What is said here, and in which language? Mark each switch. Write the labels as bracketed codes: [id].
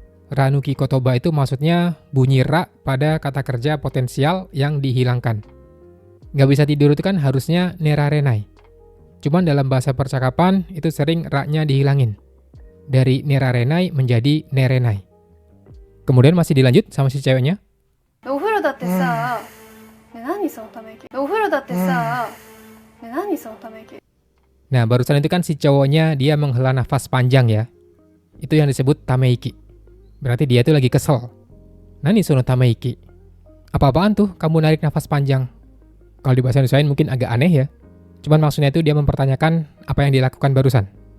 [id] Ra nuki kotoba itu maksudnya bunyi ra pada kata kerja potensial yang dihilangkan. Nggak bisa tidur itu kan harusnya nerarenai. Cuman dalam bahasa percakapan itu sering ra-nya dihilangin. Dari nerarenai menjadi nerenai. Kemudian masih dilanjut sama si ceweknya. [ja] お風呂だってさ、ね、何そのため息。お風呂だってさ、ね、何そのため息。 [id] Nah, barusan itu kan si cowoknya dia menghela nafas panjang ya. Itu yang disebut tameiki. Berarti dia itu lagi kesel. [ja] Nani sono tameiki. [id] Apa-apaan tuh kamu narik nafas panjang? Kalau di bahasa Indonesia mungkin agak aneh ya. Cuman maksudnya itu dia mempertanyakan apa yang dilakukan barusan.